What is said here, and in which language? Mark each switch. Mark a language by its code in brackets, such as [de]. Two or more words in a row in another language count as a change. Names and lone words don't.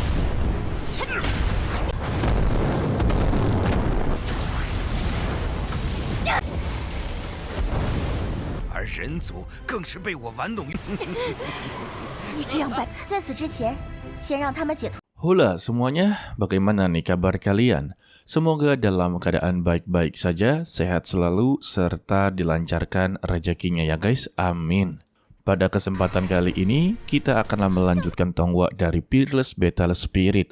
[zh] 而人族更是被我玩弄于。你这样摆，在此之前，先让他们解脱。 [id] Hula semuanya, bagaimana nih kabar kalian? Semoga dalam keadaan baik-baik saja, sehat selalu, serta dilancarkan rezekinya ya guys, amin. Pada kesempatan kali ini, kita akan melanjutkan tonggak dari Peerless Battle Spirit.